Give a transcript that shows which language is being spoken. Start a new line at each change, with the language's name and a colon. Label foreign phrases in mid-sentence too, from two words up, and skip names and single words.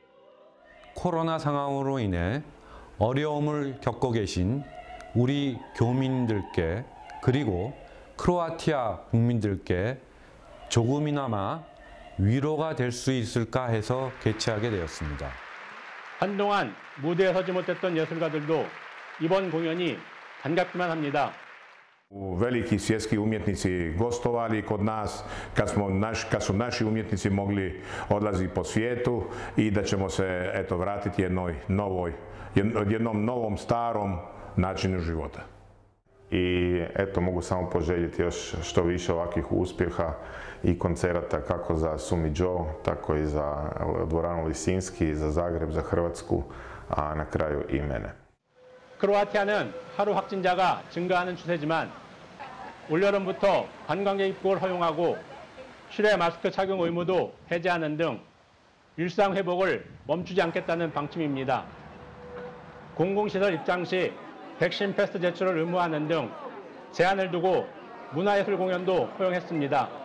Korean: 코로나 상황으로 인해 어려움을 겪고 계신 우리 교민들께 그리고 크로아티아 국민들께 조금이나마 위로가 될 수 있을까 해서 개최하게 되었습니다. 한동안 무대에 서지 못했던 예술가들도 이번 공연이 반갑기만 합니다.
Croatian: Veliki svjetski umjetnici gostovali kod nas kad su naši umjetnici mogli odlaziti po svijetu i da ćemo se vratiti jednom novom starom načinu života. I mogu samo poželjeti još što više ovakvih uspjeha i koncerata kako za Sumi Joe, tako i za dvoranu Lisinski, za Zagreb, za Hrvatsku, a na kraju i mene.
Korean: 크로아티아는 하루 확진자가 증가하는 추세지만 올여름부터 관광객 입국을 허용하고 실외 마스크 착용 의무도 해제하는 등 일상 회복을 멈추지 않겠다는 방침입니다. 공공시설 입장 시 백신 패스 제출을 의무화하는 등 제한을 두고 문화예술 공연도 허용했습니다.